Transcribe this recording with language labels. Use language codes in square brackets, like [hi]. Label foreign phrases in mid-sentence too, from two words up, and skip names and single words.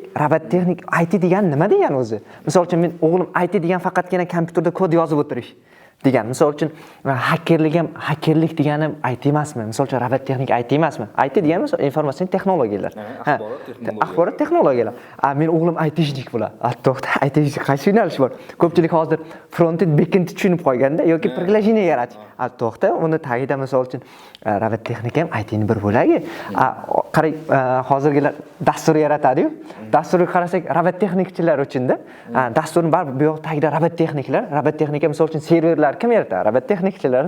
[uz] Robototexnik IT degani nima degani o'zi? Misol uchun men o'g'lim IT degan faqatgina kompyuterda kod yozib o'tirish degan. Misol uchun hakkerlik degani IT emasmi? Misol uchun robototexnika IT emasmi? IT degani informatsion texnologiyalar. Axborot texnologiyalar. Men o'g'lim ITshnik bo'ladi. To'xta, ITshnik qaysi yo'nalish bor? Ko'pchilik hozir [en] front-end, back-end [uz] tushunib qo'yganda yoki приложение yaratish. To'xta, uni tagida misol uchun robototexnika ham ITning bir bo'lagi. Qarang, hozirgilar dastur yaratadi-yu. Dasturga qarasak, robototexnikchilar uchun-da. Dasturning baribir bu yoq tagida robototexnika misol uchun serverlar kim yaratadi? Robototexnikchilarda.